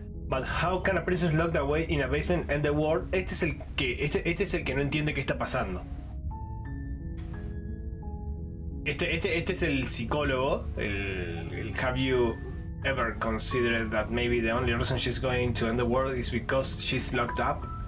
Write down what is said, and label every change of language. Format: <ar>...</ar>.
<en>But how can a princess locked away in a basement end the world?</en> <es>Este es el que no entiende qué está pasando. Este es el psicólogo, el</es> <en>have you ever considered that maybe the only reason she's going to end the world is because she's locked up?</en>